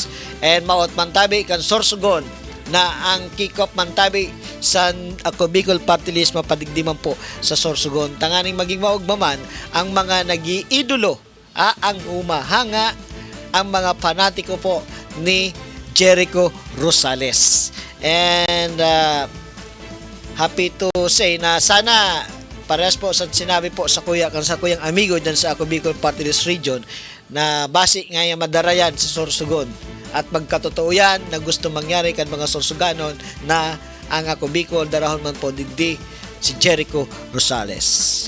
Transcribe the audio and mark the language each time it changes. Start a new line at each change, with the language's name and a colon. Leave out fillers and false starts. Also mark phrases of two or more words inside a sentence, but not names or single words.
Bikol: And maot man tabi kan Sorsogon na ang kick-off man tabi sa ako Bicol Party List mapadigdiman po sa Sorsogon. Tanganing maging maugmaman ang mga nag-iidolo, ang humahanga, ang mga fanatiko po ni Jericho Rosales.
English: And happy to say
Bikol: na sana parehas po sa sinabi po sa kuyang amigo dyan sa ako Bicol Party List Region na basi nga yung madarayan sa Sorsogon at magkatotoo yan na gusto mangyari kan mga Sorsoganon na ang ako Bicol darahon man po digdi si Jericho Rosales.